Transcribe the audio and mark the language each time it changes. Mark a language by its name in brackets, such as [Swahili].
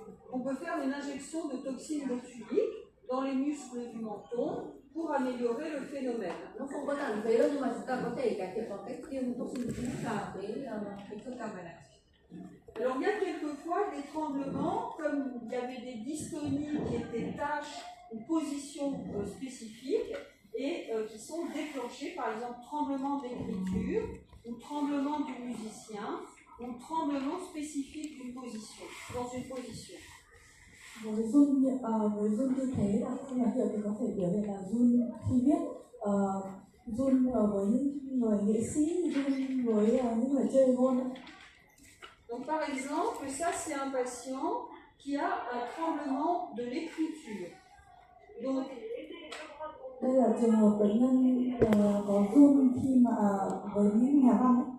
[French] On peut faire une injection de toxine botulique dans les muscles du menton pour améliorer le phénomène. [Vietnamese] Nó không có nặng phế đâu, nhưng mà chúng ta có thể cải thiện bằng cách tiêm toxin vào cái cơ cằm này. [French] Alors il y a quelquefois des tremblements, comme il y avait des dystonies qui étaient tâches ou positions spécifiques et qui sont déclenchées, par exemple tremblement d'écriture ou tremblement du musicien ou tremblement spécifique d'une position, dans une position. [Vietnamese] Với run như thế là không là hiểu thì có thể biểu hiện là run khi viết, run với những người nghệ sĩ, run với những người chơi gôn. [French] Donc par exemple, ça c'est un patient qui a un tremblement de l'écriture. Donc [Vietnamese] đây là trường hợp bệnh nhân có run khi mà với những nhà văn.